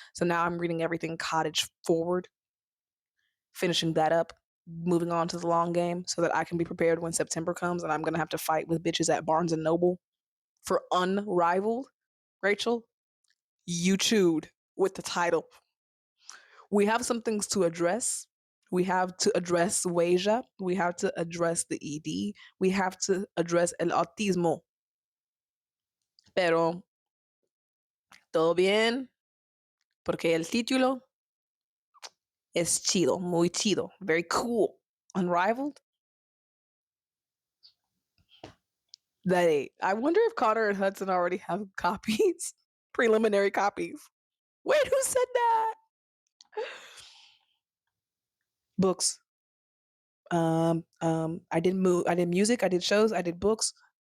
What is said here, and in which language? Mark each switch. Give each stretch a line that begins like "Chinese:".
English: So now I'm reading everything cottage forward, finishing that up, moving on to the long game so that I can be prepared when September comes and I'm gonna have to fight with bitches at Barnes and Noble for Unrivaled. Rachel, you chewed with the title. We have some things to address. We have to address Weja. We have to address the ED. We have to address
Spanish: el autismo. Pero, todo bien, porque el título es chido, muy chido,
English: very cool. Unrivaled? That ain't. I wonder if Connor and Hudson already have copies, preliminary copies. Wait, who said that? Books. I did music, I did shows, I did books.